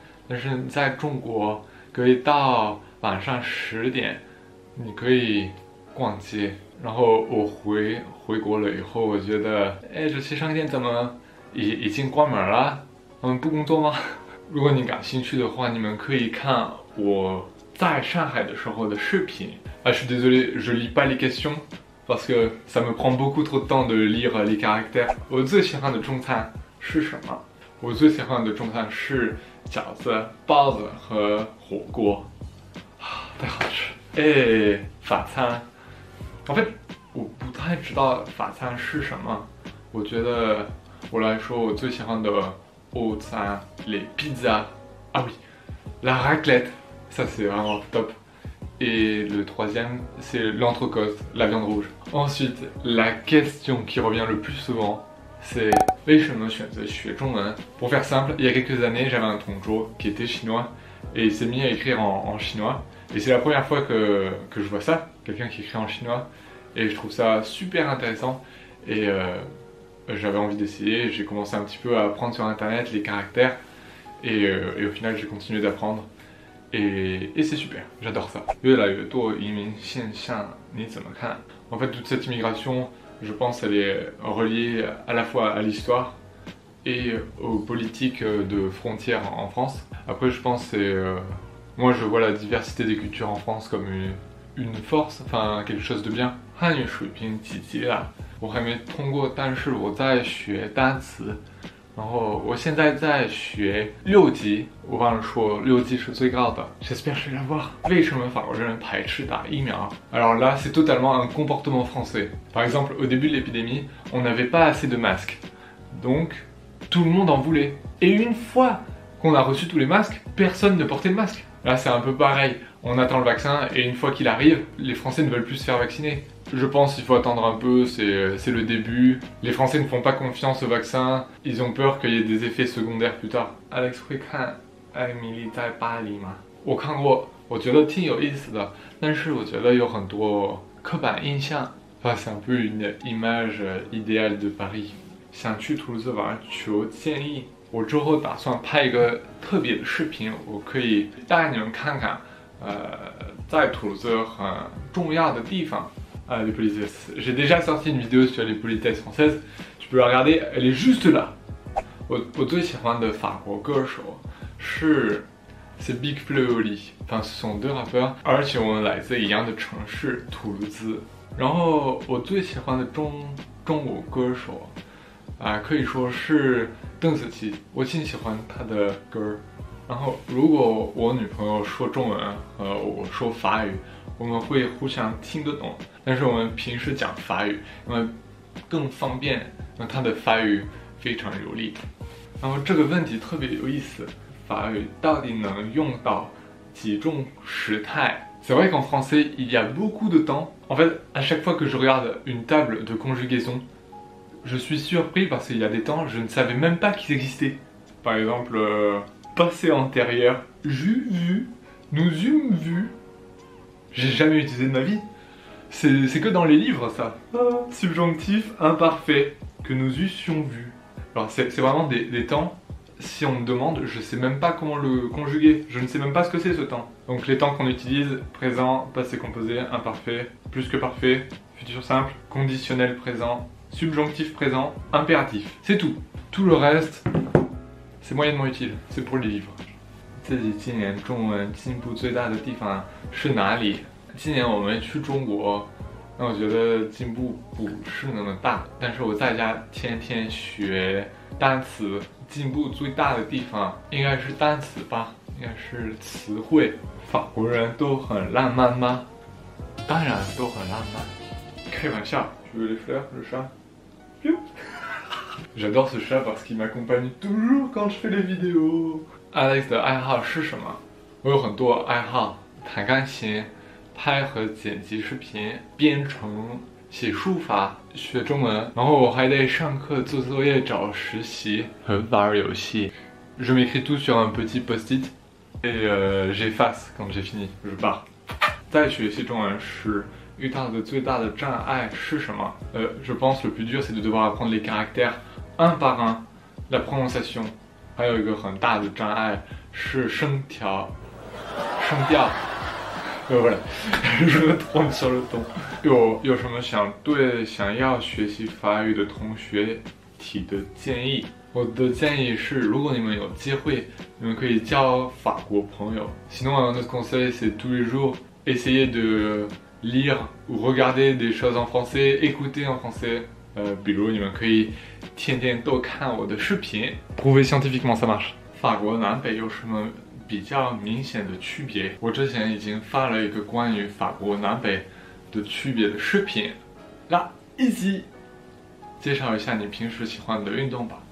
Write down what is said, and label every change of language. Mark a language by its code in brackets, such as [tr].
[zh] 但是在中国可以到晚上10点，你可以逛街。然后我回国了以后，我觉得，哎，这些商店怎么已经关门了？他们不工作吗？如果你感兴趣的话，你们可以看我在上海的时候的视频。 [fr] Ah, je suis désolé, je lis pas les questions parce que ça me prend beaucoup trop de temps de lire les caractères. [zh] 我最喜欢的中餐是什么？我最喜欢的中餐是饺子、包子和火锅，太好吃。哎，法餐。 [fr] En fait， [zh] 我不太知道法餐是什么。我觉得我来说，我最喜欢的欧餐， [fr] les pizzas. Ah oui, la raclette, ça c'est vraiment top. Et le troisième, c'est l'entrecôte, la viande rouge. Ensuite, la question qui revient le plus souvent, c'est [zh] 为什么选择学中文? [fr] Pour faire simple, il y a quelques années, j'avais un tonton qui était chinois et il s'est mis à écrire en chinois. Et c'est la première fois que je vois ça, quelqu'un qui écrit en chinois. Et je trouve ça super intéressant. Et j'avais envie d'essayer. J'ai commencé un petit peu à apprendre sur internet les caractères. Et au final, j'ai continué d'apprendre. Et c'est super, j'adore ça. [zh] 越来越多移民现象，你怎么看? [fr] En fait, toute cette immigration, je pense, elle est reliée à la fois à l'histoire et aux politiques de frontières en France. Après, je pense que c'est... moi, je vois la diversité des cultures en France comme une force, enfin quelque chose de bien. [zh] 汉语水平几级了？我还没通过，但是我在学单词。然后我现在在学6级，我忘了说6级是最高的。 [fr] J'espère que je vais l'avoir. [zh] 为什么法国人排斥打疫苗? [fr] Alors là, c'est totalement un comportement français. Par exemple, au début de l'épidémie, on n'avait pas assez de masques. Donc, tout le monde en voulait. Et une fois qu'on a reçu tous les masques, personne ne portait de masque. Là, c'est un peu pareil. On attend le vaccin et une fois qu'il arrive, les Français ne veulent plus se faire vacciner. Je pense qu'il faut attendre un peu, c'est le début. Les Français ne font pas confiance au vaccin, ils ont peur qu'il y ait des effets secondaires plus tard. [zh] Alex 会看艾米丽在巴黎吗？我看过，我觉得挺有意思的，但是我觉得有很多刻板印象。 [fr] Enfin, c'est un peu une image idéale de Paris. [zh] 想去图卢兹玩，求建议。我之后打算拍一个特别的视频，我可以带你们看看，在图卢兹很重要的地方。 [fr] les politesses. J'ai déjà sorti une vidéo sur les politesses françaises. Tu peux la regarder, elle est juste là. [zh] 我最喜欢的法国歌手 [fr] c'est [zh] Big Flo et Oli. [fr] Enfin, ce sont deux rappeurs， [zh] 而且我们来自一样的城市图卢兹。然后我最喜欢的中国歌手，可以说是邓紫棋。我挺喜欢她的歌。然后如果我女朋友说中文和我说法语，我们会互相听得懂。但是我们平时讲法语，因为更方便，因为她的法语非常流利。然后这个问题特别有意思，法语到底能用到几种时态？ [fr] C'est vrai qu'en français, il y a beaucoup de temps. En fait, à chaque fois que je regarde une table de conjugaison, je suis surpris parce qu'il y a des temps, je ne savais même pas qu'ils existaient. Par exemple, passé antérieur, j'eus vu, nous eûmes vu. J'ai jamais utilisé de ma vie. C'est que dans les livres, ça. Subjonctif imparfait, que nous eussions vu. Alors, c'est vraiment des temps. Si on me demande, je sais même pas comment le conjuguer. Je ne sais même pas ce que c'est ce temps. Donc les temps qu'on utilise, présent, passé composé, imparfait, plus que parfait, futur simple, conditionnel présent, subjonctif présent, impératif. C'est tout. Tout le reste, c'est moyennement utile. C'est pour les livres. [zh] 自己今年中文进步最大的地方是哪里？今年我们去中国，那我觉得进步不是那么大，但是我在家天天学单词，进步最大的地方应该是单词吧，应该是词汇。法国人都很浪漫吗？当然都很浪漫。开玩笑。 [fr] Tu veux les fleurs, le chat? J'adore ce chat parce qu'il m'accompagne toujours quand je fais les vidéos. [zh] Alex 的爱好是什么？我有很多爱好，弹钢琴、拍和剪辑视频、编程、写书法、学中文，然后我还得上课、做作业、找实习和玩游戏。 [fr] Je m'écris tout sur un petit post-it et j'efface quand j'ai fini. Je pars. [zh] 在学习中文时遇到的最大的障碍是什么？ [fr] Je pense le plus dur c'est de devoir apprendre les caractères un par un, la prononciation. [zh] 还有一个很大的障碍是声调。 [fr] voilà, je me trompe sur le ton. [zh] 有什么想要学习法语的同学提的建议？我的建议是，如果你们有机会，你们可以交法国朋友。 [fr] Sinon, un autre conseil, c'est tous les jours essayer de lire ou regarder des choses en français, écouter en français. [zh] 比如你们可以天天都看我的视频 ， [fr] prouver scientifiquement ça marche。 [zh] 法国南北有什么比较明显的区别？我之前已经发了一个关于法国南北的区别的视频。 [fr] Là, ici， [zh] 介绍一下你平时喜欢的运动吧。